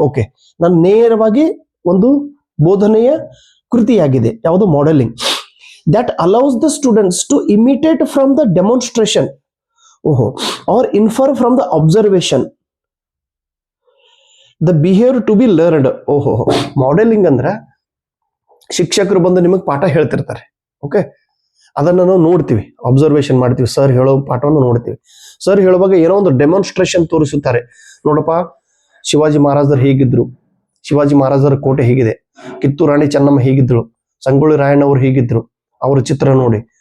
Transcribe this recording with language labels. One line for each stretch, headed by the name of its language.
Kannada: Okay, ನಾನು ನೇರವಾಗಿ ಒಂದು ಬೋಧನೆಯ ಕೃತಿಯಾಗಿದೆ ಯಾವುದು? Modelling.
English: that allows the students to imitate from the demonstration or infer from the observation the behavior to be learned.
Kannada: Modelling ಅಂದ್ರೆ ಶಿಕ್ಷಕರು ಬಂದು ನಿಮಗೆ ಪಾಠ ಹೇಳ್ತಿರ್ತಾರೆ. ಓಕೆ, ಅದನ್ನ ನಾವು ನೋಡ್ತೀವಿ, ಅಬ್ಸರ್ವೇಷನ್ ಮಾಡ್ತೀವಿ. ಸರ್ ಹೇಳೋ ಪಾಠವನ್ನು ನೋಡ್ತೀವಿ. ಸರ್ ಹೇಳುವಾಗ ಏನೋ ಒಂದು ಡೆಮಾನ್ಸ್ಟ್ರೇಷನ್ ತೋರಿಸುತ್ತಾರೆ. ನೋಡಪ್ಪ, ಶಿವಾಜಿ ಮಹಾರಾಜರು ಹೇಗಿದ್ರು, ಶಿವಾಜಿ ಮಹಾರಾಜರ ಕೋಟೆ ಹೇಗಿದೆ, ಕಿತ್ತೂರು ರಾಣಿ ಚೆನ್ನಮ್ಮ ಹೇಗಿದ್ರು, ಸಂಗೊಳ್ಳಿ ರಾಯಣ್ಣ ಅವರು ಹೇಗಿದ್ರು, ಅವ್ರ ಚಿತ್ರ ನೋಡಿ.